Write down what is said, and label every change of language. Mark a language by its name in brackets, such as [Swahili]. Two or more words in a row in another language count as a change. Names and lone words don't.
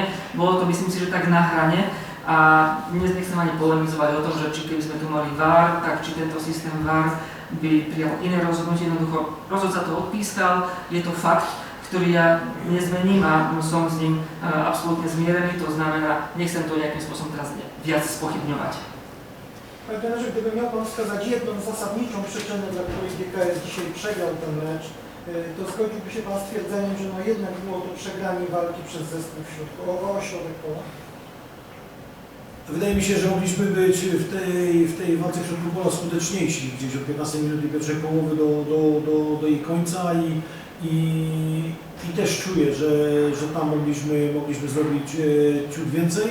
[Slovak] Bolo to, myslím si, že tak na hrane a dnes nechcem ani polemizovať o tom, že či keby sme tu mali VAR, tak či tento systém VAR by prijal iné rozhodnutie. Jednoducho rozhodca to odpískal, je to fakt, ktorý ja nezmením a som s ním absolútne zmierený, to znamená, nechcem to nejakým spôsobom teraz viac spochybňovať. [Polish] Panie trenerze, gdyby miał Pan wskazać jedną zasadniczą przyczynę, dla której GKS dzisiaj przegrał ten mecz, to zgodziłby się Pan z twierdzeniem, że no jednak było to przegranie walki przez zespół o środek pola? Wydaje mi się, że mogliśmy być w tej walce w środku pola skuteczniejsi, gdzieś od 15 minuty pierwszej połowy do jej końca i i też czuję, że tam mogliśmy zrobić ciut więcej.